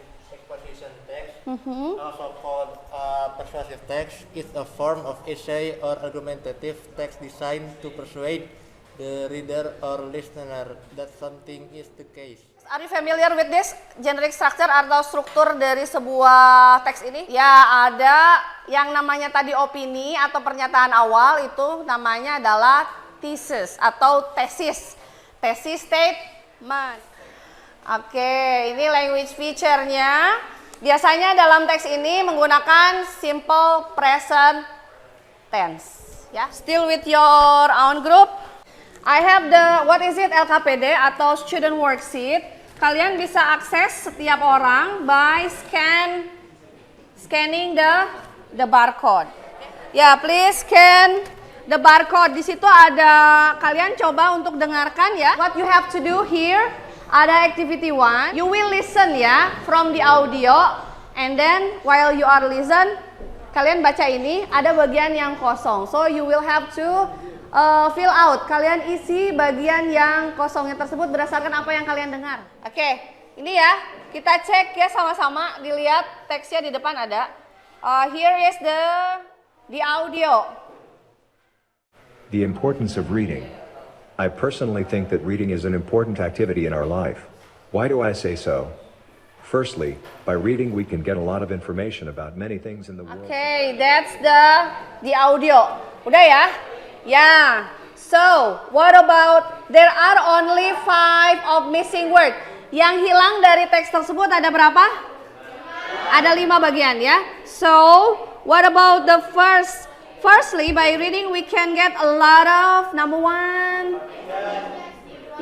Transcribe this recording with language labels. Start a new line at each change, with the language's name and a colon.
English: Exposition text, also called persuasive text, is a form of essay or argumentative text designed to persuade the reader or listener that something is the case. Are you familiar with this generic structure
Indonesian: atau struktur dari sebuah teks ini? Ya, ada yang namanya tadi opini atau pernyataan awal, itu namanya adalah thesis atau tesis. Tesis statement. Oke, ini language feature-nya. Biasanya dalam teks ini menggunakan simple present tense.
English: Ya, still with your own group. I have the, what is it, LKPD atau student worksheet.
Indonesian: Kalian bisa akses setiap orang
English: by scanning the barcode.
Indonesian: Ya,
English: please scan the barcode.
Indonesian: Di situ ada, kalian coba untuk dengarkan ya.
English: What you have to do here, ada activity 1. You will listen ya from the audio, and then while you are listen,
Indonesian: kalian baca ini, ada bagian yang kosong.
English: So you will have to fill out.
Indonesian: Kalian isi bagian yang kosongnya tersebut berdasarkan apa yang kalian dengar. Oke, ini ya, kita cek ya sama-sama. Dilihat teksnya di depan ada.
English: Here is the audio. The importance of reading. I personally think that reading is an important activity in our life. Why do I say so? Firstly, by reading we can get a lot of information about many things in the world. Okay, that's the audio.
Indonesian: Udah ya?
English: Yeah. So, what about there are only 5 of missing word.
Indonesian: Yang hilang dari teks tersebut ada berapa? Ada 5 bagian ya.
English: So, what about the first? Firstly, by reading we can get a lot of number 1.